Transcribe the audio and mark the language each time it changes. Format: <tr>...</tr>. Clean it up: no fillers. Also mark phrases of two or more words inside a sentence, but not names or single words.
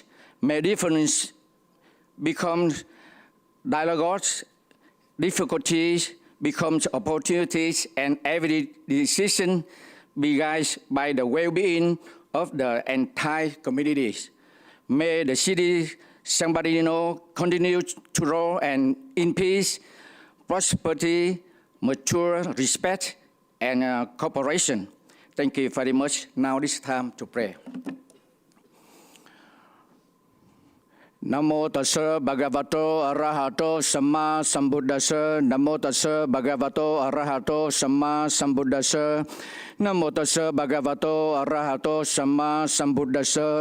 <en>May difference become dialogues, difficulties become opportunities, and every decision be guided by the well-being of the entire communities. May the city San Bernardino continue to grow and in peace, prosperity, mature respect, and cooperation. Thank you very much. Now it's time to pray.</en> <pi>Namo tassa bhagavato arahato samma sambuddhassa. Namo tassa bhagavato arahato samma sambuddhassa. Namo tassa bhagavato arahato samma sambuddhassa.</pi>